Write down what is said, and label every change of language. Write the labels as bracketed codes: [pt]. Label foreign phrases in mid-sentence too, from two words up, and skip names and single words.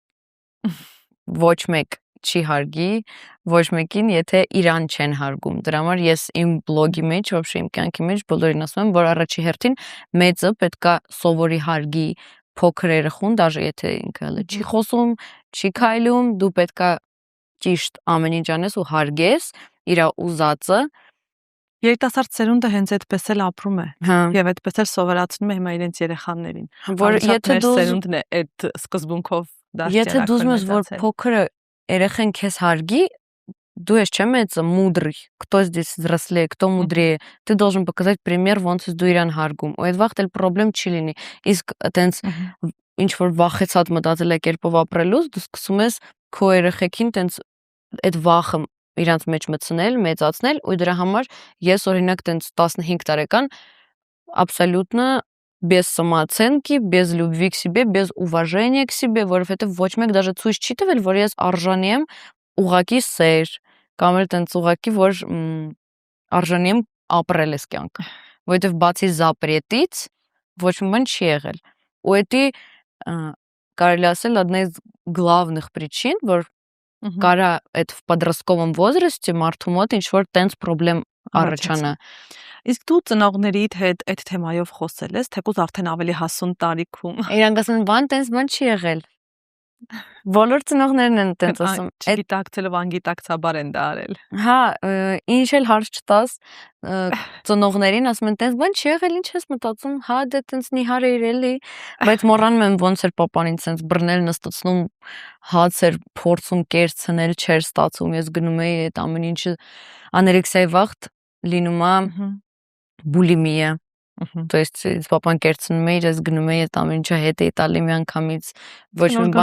[hy] ոչ մեկ չի հարգի ոչ մեկին, եթե իրան չեն հարգում։ Դրա համար ես իմ բլոգի մեջ, [ru] вообще [hy] իմ կյանքի մեջ բոլորին ասում եմ, որ առաջի հերթին մեծը պետքա սովորի հարգի փոքր երեխուն, դաժե եթե ինքը հələ չի խոսում, չի քայլում, դու պետքա ճիշտ ամեն ինչ անես ու հարգես իր ուզածը։ Երիտասարդ սերունդը հենց այդպես էլ ապրում է եւ այդպես էլ սովորացնում է հիմա իրենց երեխաներին, որ եթե դու սերունդն է այդ սկզբունքով դաշտի եթե դու ուզում ես որ փոքրը երեխան քեզ հարգի, դու ես չէ՞ մեծը, [ru] мудрый, кто здесь взрослее, кто мудрее, ты должен показать пример, [hy] ոնց ես դու իրան հարգում, ու այդ վաղտ էլ խնդրեմ չի լինի, իսկ այտենց ինչ որ վախեցած մտածելակերպով ապրելուց դու սկսում ես քո երեխեքին տենց այդ վախը իրանց մեջ մտցնել, մեծացնել, ու դրա համար ես օրինակ տենց 15 տարեկան [ru] абсолютно без самооценки, без любви к себе, без уважения к себе, [hy] որովհետև ոչ մեկ даже ցույց չի տվել, որ ես արժանի եմ ուղակի սեր, կամ էլ տենց ուղակի որ արժանի եմ ապրել այս կյանքը, որովհետև բացի զապրետից ոչ մի բան չի եղել։ Ու էդի կարելի ասել [ru] одна из главных причин, [hy] որ կարա այդ [ru] в подростковом возрасте [hy] մարդու մոտ ինչ որ տենց խնդրեմ առաջանա։ Իսկ դու ծնողներիդ հետ այդ թեմայով խոսել ես, թեկուզ արդեն ավելի հասուն տարիքում։ Իրանք ասում են, բան տենց բան չի եղել։ Բոլոր ծնողներն են տենց ասում։ Չգիտակցելով անգիտակցաբար են դա արել։ Հա, ինչ էլ հարց չտաս ծնողներին, ասում են, տենց բան չի եղել, ինչ ես մտածում, հա, դե տենց նիհար էր էլի, բայց մոռանում եմ ոնց էր պապանին տենց բռնել նստացնում, հաց էր փորձում կերցնել, չէր ստացում, ես գնում էի այդ ամեն ինչը անորեքսիայի վաղ լինում է բուլիմիա։ [ru] То есть [hy] պապան կերցնում էր, ես գնում էի այդ ամեն ինչը հետ էի տալի միանգամից ոչ մի բան